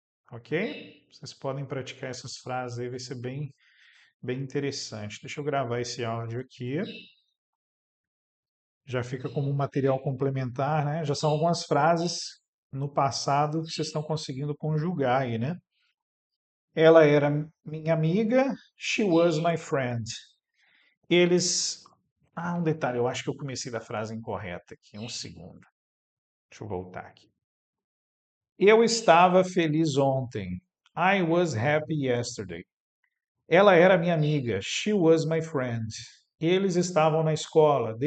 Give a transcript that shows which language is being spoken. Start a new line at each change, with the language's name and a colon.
Portuguese: Ok? Vocês podem praticar essas frases aí, vai ser bem, bem interessante. Deixa eu gravar esse áudio aqui. Já fica como um material complementar, né? Já são algumas frases no passado que vocês estão conseguindo conjugar aí, né? Ela era minha amiga,
English: she was my friend.
Portuguese: Eles. Ah, um detalhe, eu acho que eu comecei da frase incorreta aqui. Um segundo. Deixa eu voltar aqui. Eu estava feliz ontem.
English: I was happy yesterday.
Portuguese: Ela era minha amiga.
English: She was my friend.
Portuguese: Eles estavam na escola.